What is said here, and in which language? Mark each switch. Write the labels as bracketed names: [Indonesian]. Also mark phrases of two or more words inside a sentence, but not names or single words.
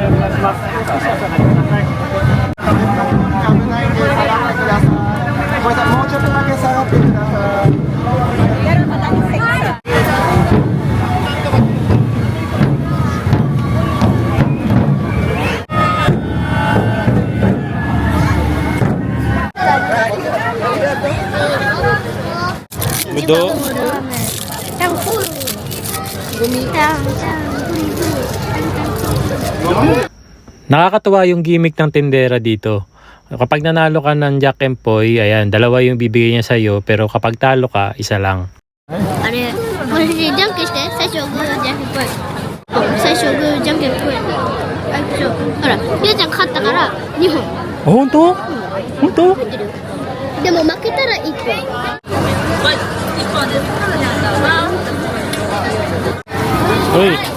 [Japanese] 危ないんで下がってください。ごめんなさい、もうちょっとだけ下がってください。 Mudo. [Filipino] Nakakatuwa yung gimmick ng tindera dito. Kapag nanalo ka ng Jack and Poy, ayan, dalawa yung bibigay niya sa'yo, pero kapag talo ka, isa lang. [Japanese] あれ、これでじゃんけんして、最初グーじゃんけんぽい。最初グーじゃんけんぽい。あ、そう。ほら、ゆうちゃん勝ったから2本 Oh, honto? Honto? 入ってるよ。でも負けたら1本。 [Filipino] Uy.